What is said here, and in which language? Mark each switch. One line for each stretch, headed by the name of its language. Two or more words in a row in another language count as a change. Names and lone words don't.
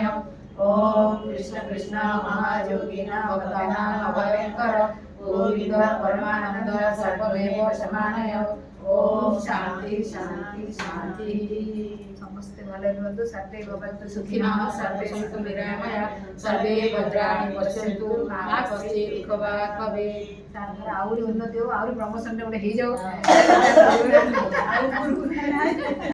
Sanskrit: ओम कृष्ण कृष्ण महायोगिन भयंकर गोविंद परमानंद सर्वमेव समानय। ओम शांति शांति शांति। समस्ते भले भवन्तु सर्वे भवन्तु सुखिनः सर्वे सन्तु निरामया सर्वे भद्राणि पश्यन्तु मा कश्चित् दुःखभाग् भवेत्।
Odia: ଆହୁରି ଉନ୍ନତି ହେଉ ଆହୁରି ପ୍ରମୋସନ ରେ ଗୋଟେ ହୋଇ ଯାଉ।